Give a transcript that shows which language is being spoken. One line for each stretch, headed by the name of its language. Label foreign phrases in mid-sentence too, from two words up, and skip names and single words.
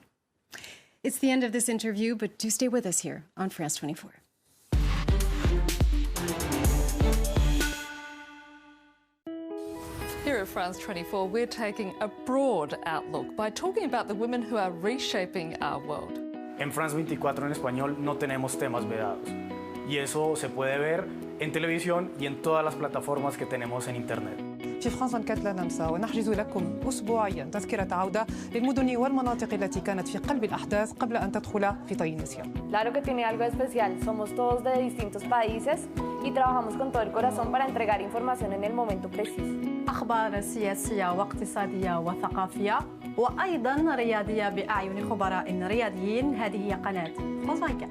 English: It's the end of this interview, but do stay with us here on France 24. France 24, we're taking a broad outlook by talking about the women who are reshaping our world.
Spanish: En France 24 en español no tenemos temas vedados y eso se puede ver en televisión y en todas las plataformas que tenemos en internet.
Arabic: في فرانس 24 لا ننسى ونحجز لكم أسبوعيا تذكرة عودة للمدن والمناطق التي كانت في قلب الأحداث قبل أن تدخل في طي النسيان.
Spanish: Claro que tiene algo especial. Somos todos de distintos países y trabajamos con todo el corazón para entregar información en el momento preciso.
Arabic: أخبار سياسية واقتصادية وثقافية وأيضا رياضية بأعين خبراء رياضيين. هذه هي قناة France 24.